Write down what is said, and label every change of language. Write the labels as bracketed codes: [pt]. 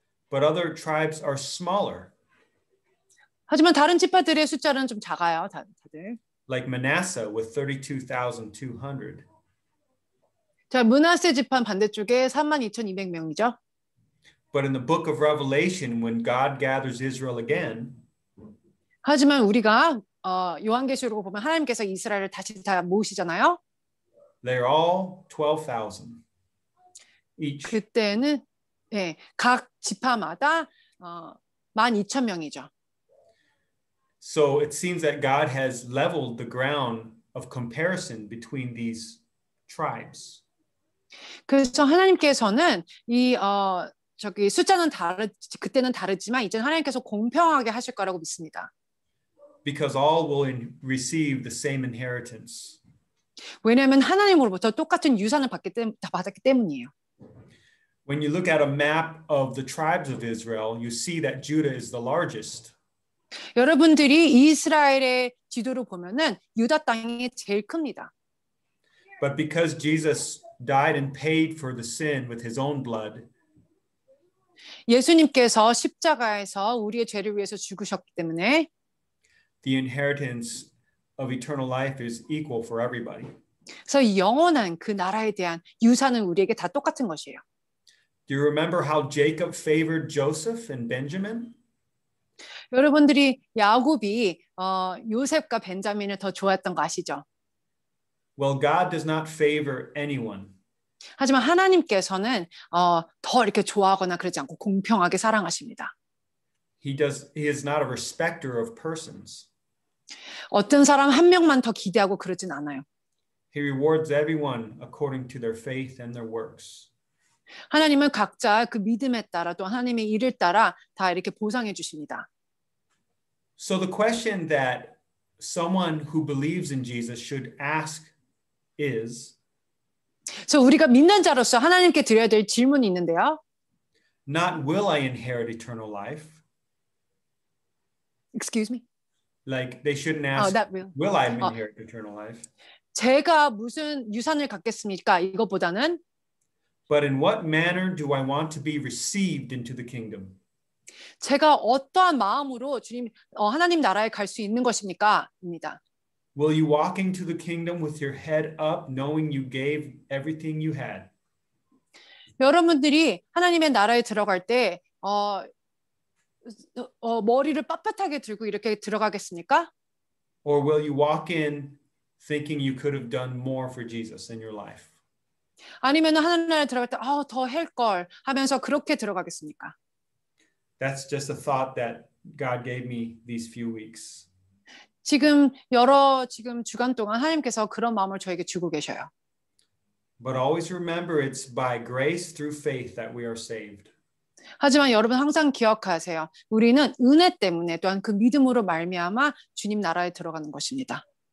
[en] But other tribes are smaller. [ko] 하지만 다른 지파들의 숫자는 좀 작아요. 다들. [en] Like Manasseh with 32,200. [ko] 자, 므낫세 지파 반대쪽에 32,200명이죠. [en] But in the book of Revelation, when God gathers Israel again, [ko] 하지만 우리가 요한계시록을 보면 하나님께서 이스라엘을 다시 다 모으시잖아요. [en] they're all 12,000 each. [ko] 그때는 네, 각 지파마다 12,000명이죠. [en] So it seems that God has leveled the ground of comparison between these tribes. [ko] 그래서 하나님께서는 이 숫자는 그때는 다르지만 이제 하나님께서 공평하게 하실 거라고 믿습니다. [en] Because all will receive the same inheritance. [ko] 왜냐하면 하나님으로부터 똑같은 유산을 받았기 때문이에요. [en] When you look at a map of the tribes of Israel, you see that Judah is the largest. [ko] 여러분들이 이스라엘의 지도를 보면은 유다 땅이 제일 큽니다. [en] But because Jesus died and paid for the sin with his own blood, [ko] 예수님께서 십자가에서 우리의 죄를 위해서 죽으셨기 때문에 [en] the inheritance of eternal life is equal for everybody. [ko] 그래서 영원한 그 나라에 대한 유산은 우리에게 다 똑같은 것이에요. [en] Do you remember how Jacob favored Joseph and Benjamin? [ko] 여러분들이 야곱이 요셉과 벤자민을 더 좋아했던 거 아시죠? [en] Well, God does not favor anyone. [ko] 하지만 하나님께서는 더 이렇게 좋아하거나 그러지 않고 공평하게 사랑하십니다. [en] He is not a respecter of persons. [ko] 어떤 사람 한 명만 더 기대하고 그러진 않아요. [en] He rewards everyone according to their faith and their works. [ko] 하나님은 각자 그 믿음에 따라 또 하나님의 일을 따라 다 이렇게 보상해 주십니다. [en] So the question that someone who believes in Jesus should ask is [ko] 그래서 우리가 믿는 자로서 하나님께 드려야 될 질문이 있는데요. [en] not will I inherit eternal life? Excuse me. Like they shouldn't ask, that will. will I inherit eternal life? [ko] 제가 무슨 유산을 갖겠습니까? 이것보다는 [en] But in what manner do I want to be received into the kingdom? [ko] 제가 어떠한 마음으로 주님 하나님 나라에 갈 수 있는 것입니까? 입니다. [en] Will you walk into the kingdom with your head up, knowing you gave everything you had? [ko] 여러분들이 하나님의 나라에 들어갈 때 머리를 빳빳하게 들고 이렇게 들어가겠습니까? [en] Or will you walk in thinking you could have done more for Jesus in your life? [ko] 아니면 하나님 나라에 들어갈 때 더 할 걸 하면서 그렇게 들어가겠습니까? [en] That's just a thought that God gave me these few weeks. [ko] 지금 주간 동안 하나님께서 그런 마음을 저에게 주고 계셔요. [en] But always remember it's by grace through faith that we are saved. [ko] 하지만 여러분 항상 기억하세요. 우리는 은혜 때문에 또한 그 믿음으로 말미암아 주님 나라에 들어가는 것입니다.